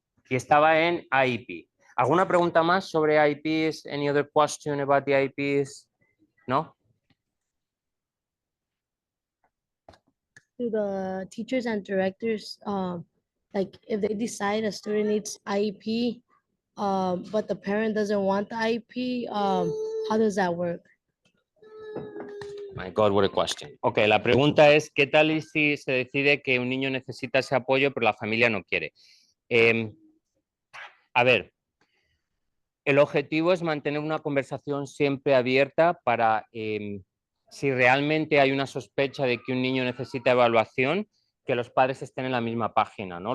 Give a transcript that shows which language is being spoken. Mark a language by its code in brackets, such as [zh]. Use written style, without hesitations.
[es] Y estaba en IEP. ¿Alguna pregunta más sobre IEPs? [en] Any other question about the IEPs? [es] ¿No? [en] To the teachers and directors, like if they decide a student needs IEP, but the parent doesn't want the IEP, how does that work? My God, what a question. [es] Ok, la pregunta es, ¿qué tal y si se decide que un niño necesita ese apoyo pero la familia no quiere? A ver, el objetivo es mantener una conversación siempre abierta para, si realmente hay una sospecha de que un niño necesita evaluación, que los padres estén en la misma página, ¿no?